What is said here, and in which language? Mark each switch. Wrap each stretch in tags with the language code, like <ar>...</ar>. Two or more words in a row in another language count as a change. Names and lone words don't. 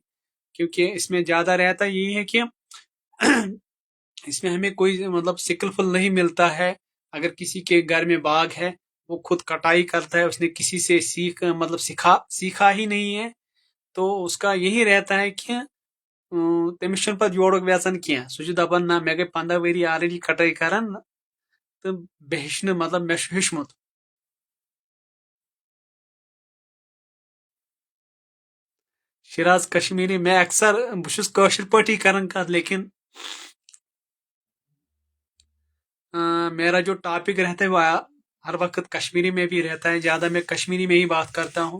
<hi>क्योंकि इसमें ज्यादा रहता यही है कि इसमें हमें कोई मतलब सिकलफुल नहीं मिलता है। अगर किसी के घर में बाग है, वो खुद कटाई करता है, उसने किसी से मतलब सीखा ही नहीं है, तो उसका यही रहता है कि</hi> <ks>तमिस छुन पत योड़क वेचन किया सह दपान ना मे गई 15 वरी ऑलरेडी कटाई करन, तो बे हेच्छ मतलब मे हेच्मुत।</ks> <hi>शिराज कश्मीरी मैं अक्सर</hi> <ks>बहुत कशिर पाटी कर कत,</ks> <hi>लेकिन मेरा जो टॉपिक रहता है वो हर वक्त कश्मीरी में भी रहता है, ज्यादा मैं कश्मीरी में ही बात करता हूँ।</hi>